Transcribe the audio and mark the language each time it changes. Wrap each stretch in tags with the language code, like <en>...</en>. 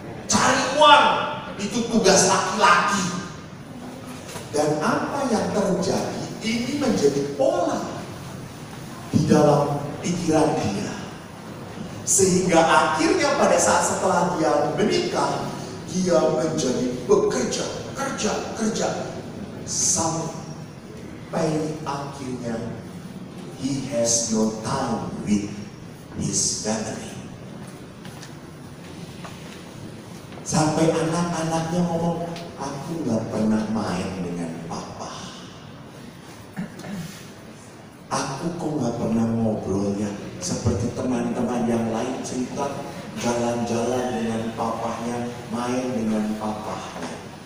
<id>Cari uang, itu tugas laki-laki. Dan apa yang terjadi, ini menjadi pola di dalam pikiran dia. Sehingga akhirnya pada saat setelah dia menikah, dia menjadi bekerja, kerja. Sampai akhirnya,</id> <en>he has no time with his family.</en> <id>Sampai anak-anaknya ngomong, aku gak pernah main dengan papa. Aku kok gak pernah ngobrolnya seperti teman-teman yang lain cerita jalan-jalan dengan papahnya, main dengan papahnya.</id>